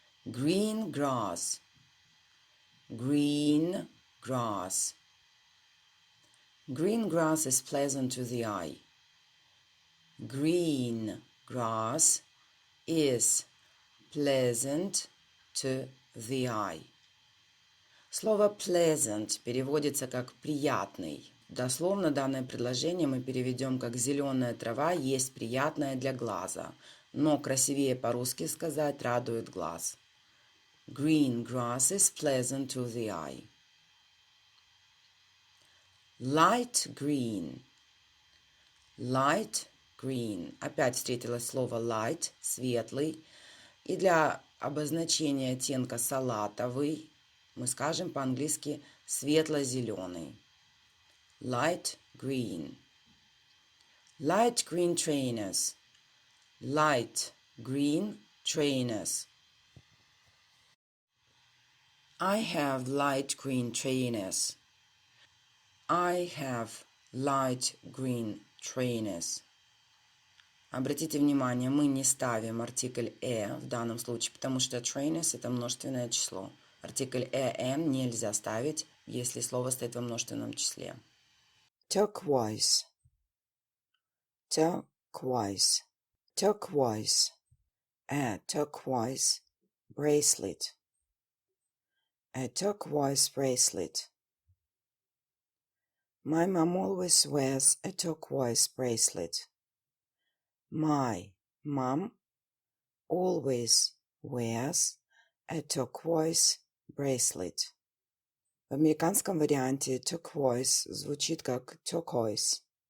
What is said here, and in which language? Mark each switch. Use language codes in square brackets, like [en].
[en] Green grass. Green grass. Green grass is pleasant to the eye. Green grass is pleasant to the eye. [ru] Слово pleasant переводится как приятный. Дословно данное предложение мы переведем как зеленая трава есть приятная для глаза, но красивее по-русски сказать радует глаз. [en] Green grass is pleasant to the eye. Light green. Light green. [ru] Опять встретилось слово light, светлый. И для обозначения оттенка салатовый мы скажем по-английски светло-зеленый. [en] Light green. Light green trainers. Light green trainers. I have light green trainers. I have light green trainers. [ru] Обратите внимание, мы не ставим артикль в данном случае, потому что trainers это множественное число. Артикль «м» нельзя ставить, если слово стоит во множественном числе. [en] Turquoise. Turquoise. Turquoise. A turquoise bracelet. A turquoise bracelet. My mom always wears a turquoise bracelet. My mom always wears a turquoise bracelet. [ru] В американском варианте turquoise звучит как turquoise.